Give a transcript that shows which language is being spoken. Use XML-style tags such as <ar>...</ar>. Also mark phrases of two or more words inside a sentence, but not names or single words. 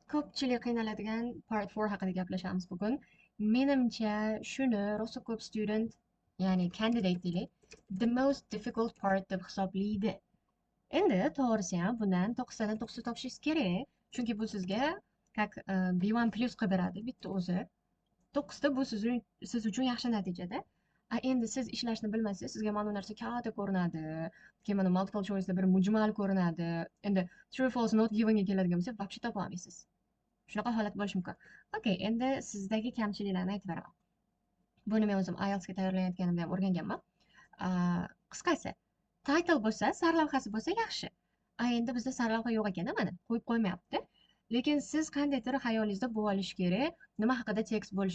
<uz>Ko'pchilik qiynaladigan part 4 haqida gaplashamiz bugun. Menimcha shuni rosa ko'p student, ya'ni candidate deylik,</uz> <en>the most difficult part</en> <uz>deb hisoblaydi. Endi to'g'risi ham bundan 9tadan 9 topishingiz kerak. Chunki bu sizga как B1 plus qilib beradi bitta o'zi. 9ta bu siz uchun yaxshi natijada. Endi siz ishlashni bilmasangiz, sizga mana bu narsa katta ko'rinadi. Keyin mana</uz> <en>multiple choice'da</en> <uz>bir mujmal ko'rinadi. Endi</uz> <en>true false not givenga</en> <uz>keladigan bo'lsa, вообще topa olmaysiz. Shunaqa holat bo'lishi mumkin. Okay, endi sizdagi kamchiliklarni aytib beraman. Buni men o'zim IELTSga tayyorlanayotganimda ham o'rganganman. Qisqasi, title bo'lsa, sarlavhasi bo'lsa yaxshi. Endi bizda sarlavha yo'q ekan, mana qo'yib qo'ymayapti. Lekin siz qandaydir xayolingizda bo'lib olishi kerak, nima haqida tekst bo'lishi.</uz>